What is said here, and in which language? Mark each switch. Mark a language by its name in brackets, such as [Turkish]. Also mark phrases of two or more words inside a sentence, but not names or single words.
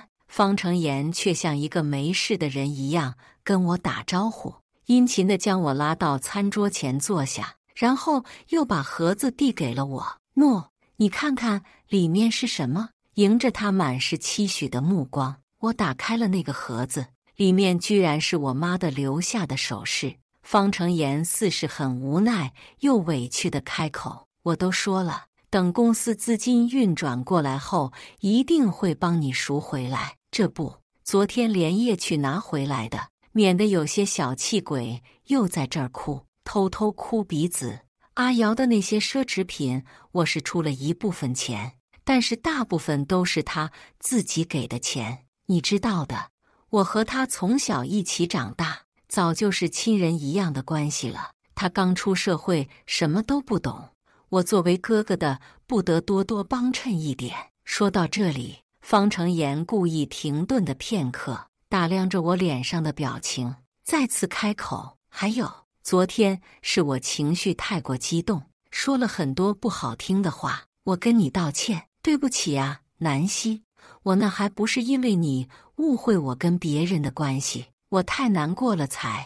[Chinese] 方成妍卻像一個沒事的人一樣跟我打招呼，殷勤地將我拉到餐桌前坐下，然後又把盒子遞給了我。喏，你看看裡面是什麼？迎着他滿是期許的目光，我打開了那個盒子，裡面居然是我媽的留下的首飾。方成妍似是很無奈又委屈地開口：我都說了，等公司資金運轉過來後，一定會幫你贖回來。這不，昨天連夜去拿回來的，免得有些小氣鬼又在這兒哭，偷偷哭鼻子。阿瑤的那些奢侈品，我是出了一部分錢，但是大部分都是他自己給的錢。你知道的，我和他從小一起長大，早就是親人一樣的關係了。他剛出社會，什麼都不懂，我作為哥哥的，不得多多幫襯一點。說到這裡，方成妍故意停頓的片刻，打量着我臉上的表情，再次開口：還有，昨天是我情緒太過激動，說了很多不好聽的話，我跟你道歉，對不起啊，南希，我那還不是因為你誤會我跟別人的關係，我太難過了才。